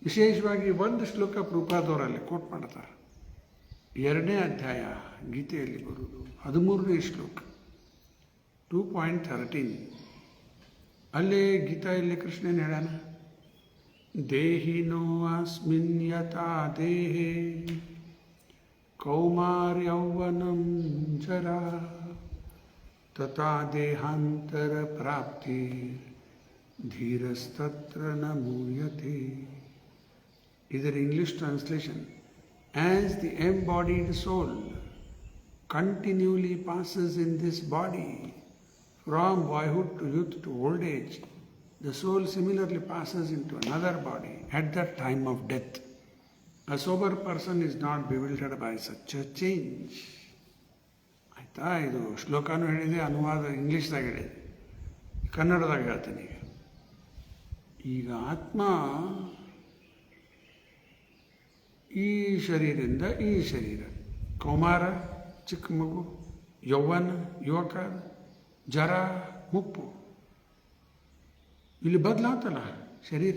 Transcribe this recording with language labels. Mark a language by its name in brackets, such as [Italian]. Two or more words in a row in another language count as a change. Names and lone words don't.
[Kannada] ವಿಶೇಷವಾಗಿ ಒಂದು ಶ್ಲೋಕ ಪ್ರಭುಪಾದವರಲ್ಲಿ ಕೋಟ್ ಮಾಡ್ತಾರೆ. 2ನೇ ಅಧ್ಯಾಯ ಗೀತೆಯಲ್ಲಿ ಬರುವುದು 13ನೇ ಶ್ಲೋಕ 2.13. ಅಲ್ಲೇ ಗೀತೆಯಲ್ಲಿ ಕೃಷ್ಣನ್ ಹೇಳ್ಯಾನ, [Sanskrit] ದೇಹಿನೋ ಅಸ್ಮಿನ್ ಯಥಾ ದೇಹೇ ಕೌಮಾರ್ಯೌವನಂ ಜರಾ ತಥಾ ದೇಹಾಂತರ ಪ್ರಾಪ್ತಿ ಧೀರಸ್ತತ್ರ ನ ಮೂಯತೆ. [English] ಇದರ English translation: as the embodied soul continually passes in this body from boyhood to youth to old age, the soul similarly passes into another body at the time of death. A sober person is not bewildered by such a change. [Kannada] ಆಯಿತಾ? ಇದು ಶ್ಲೋಕನೂ ಹೇಳಿದೆ, ಅನುವಾದ ಇಂಗ್ಲೀಷ್ದಾಗ ಹೇಳಿದೆ, ಕನ್ನಡದಾಗ ಹೇಳ್ತೀನಿ. ಈಗ ಆತ್ಮ ಈ ಶರೀರದಿಂದ ಈ ಶರೀರ, ಕೌಮಾರ ಚಿಕ್ಕ ಮಗು, ಯೌವನ ಯುವಕ, ಜರ ಮುಪ್ಪು, ಇಲ್ಲಿ ಬದಲಾತಲ್ಲ ಶರೀರ.